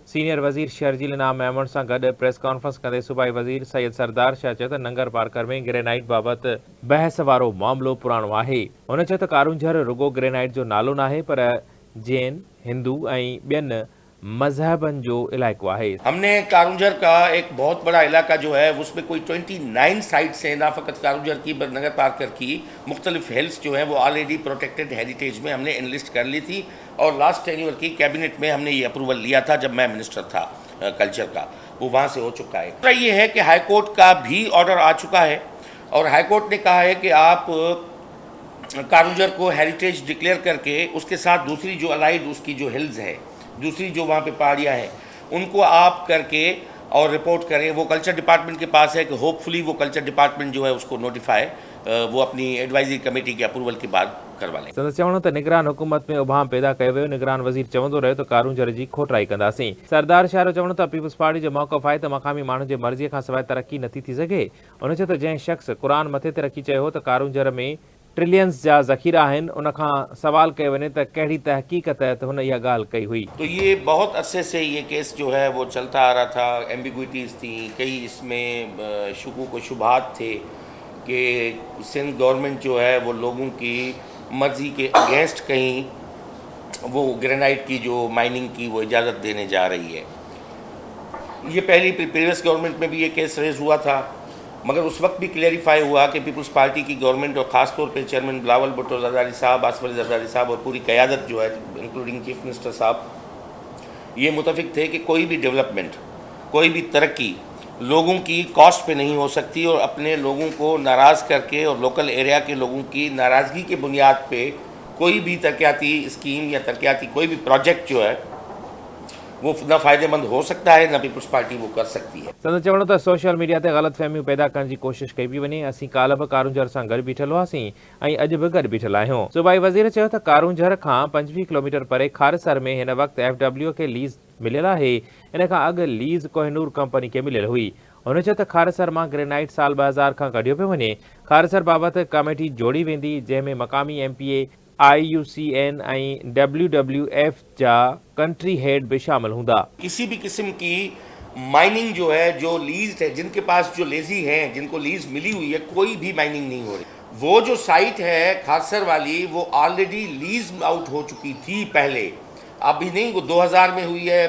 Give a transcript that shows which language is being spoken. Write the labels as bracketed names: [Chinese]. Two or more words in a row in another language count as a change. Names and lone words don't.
[Sindhi] सीनियर वज़ीर शर्जील इनाम मेमण सां गॾु [English] press conference [Sindhi] कंदे सूबाई वज़ीर सैयद सरदार शाह चयो त नंगर पार्कर में ग्रेनाइट बाबति बहस वारो मामिलो पुराणो आहे। हुन चयो त कारूंझर रुगो ग्रेनाइट जो नालो नाहे, पर जैन, हिंदू ऐं ॿियनि मज़हबनि जो इलाइक़ो आहे। [Urdu] ہم نے کارونجھر کا ایک بہت بڑا علاقہ جو ہے اس میں کوئی 29 سائٹس ہیں، نہ فقط کارونجھر کی نگر پارکر کی مختلف ہلز جو ہیں وہ [English] already protected heritage [Urdu] میں ہم نے انلسٹ کر لی تھی. اور [English] last tenure [Urdu] کی کیبنٹ میں ہم نے یہ اپروول لیا تھا جب میں منسٹر تھا کلچر کا، وہ وہاں سے ہو چکا ہے. دوسرا یہ ہے کہ [English] high court [Urdu] کا بھی آرڈر آ چکا ہے اور [English] high court [Urdu] نے کہا ہے کہ آپ کارونجھر کو [English] heritage declare [Urdu] کرکے اس کے ساتھ دوسری جو الائیڈ اس کی جو ہلز ہے، دوسری جو وہاں پہ پہاڑیاں ہیں، ان کو آپ کرکے اور رپورٹ کریں. وہ [English] culture department [Urdu] کے پاس ہے کہ ہوپفلی وہ [English] culture department [Urdu] جو ہے اس کو نوٹیفائی وہ اپنی [English] advisory committee [Urdu] کے اپروول کے بعد کروا لیں. [Sindhi] संदसि चवणो त निगरान हुकूमत में उभाम पैदा कयो वियो। निगरान वज़ीर चवंदो रहियो त कारूंझर जी खोटराई कंदासीं। सरदार शाह जो चवणो त पीपल्स पार्टी जो मौक़िफ़ आहे त मक़ामी माण्हू जे मर्ज़ीअ खां सवाइ तरक़ी नथी थी सघे। हुन चयो त जंहिं शख़्स क़ुरान मथे ते रखी चयो हो त कारूंझर में ट्रिलियंस जा ज़ख़ीरा आहिनि, उन खां सवाल कयो वञे त कहिड़ी तहक़ीक़ तहत हुन इहा ॻाल्हि कई हुई। [Urdu] تو یہ بہت عرصے سے یہ کیس جو ہے وہ چلتا آ رہا تھا. ایمبگویٹیز تھی، کئی اس میں شکوک و شبہات تھے کہ سندھ گورنمنٹ جو ہے وہ لوگوں کی مرضی کے اگینسٹ کہیں وہ گرینائٹ کی جو مائننگ کی وہ اجازت دینے جا رہی ہے. یہ پہلی [English] previous government [Urdu] میں بھی یہ [English] case raise [Urdu] ہوا تھا، مگر اس وقت بھی کلیریفائی ہوا کہ پیپلز پارٹی کی گورنمنٹ اور خاص طور پہ چیئرمین بلاول بھٹو زرداری صاحب، آصف علی زرداری صاحب اور پوری قیادت جو ہے [English] including chief minister [Urdu] صاحب, یہ متفق تھے کہ کوئی بھی ڈیولپمنٹ، کوئی بھی ترقی لوگوں کی کاسٹ پہ نہیں ہو سکتی اور اپنے لوگوں کو ناراض کرکے اور [English] local area [Urdu] کے لوگوں کی ناراضگی کے بنیاد پہ کوئی بھی ترقیاتی اسکیم یا ترقیاتی کوئی بھی پروجیکٹ جو ہے وہ نہ فائدہ مند ہو سکتا ہے، نہ پیپلز پارٹی وہ کر سکتی ہے. [Sindhi] संदसि चवणो त [English] social media [Sindhi] ते ग़लतफ़हमियूं पैदा करण जी कोशिशि कई पई वञे। असीं काल्ह बि कारूंझर सां गॾु बीठल हुआसीं ऐं अॼु बि गॾु बीठल आहियूं। सूबाई वज़ीर चयो त कारूंझर खां 25 किलोमीटर परे खारसर में हिन वक़्तु FW खे लीज़ मिलियल आहे। इन खां अॻु लीज़ कोहिनूर कंपनी खे मिलियल हुई। हुन चयो त खारसर मां ग्रेनाइट साल 2000 खां कढियो पियो वञे। खारसर बाबति कमेटी जोड़ी वेंदी, जंहिंमें मक़ामी MPA, IUCN ऐं WWF जा [English] country head [Sindhi] भी शामिल हूंदा। [Urdu] کسی بھی قسم کی مائننگ جو ہے، جو لیز ہے، جن کے پاس جو لیزی ہیں، جن کو لیز ملی ہوئی ہے، کوئی بھی مائننگ نہیں ہو رہی. وہ جو سائٹ ہے کھاسر والی وہ [English] already lease out [Urdu] ہو چکی تھی پہلے، ابھی نہیں، وہ 2000 میں ہوئی ہے.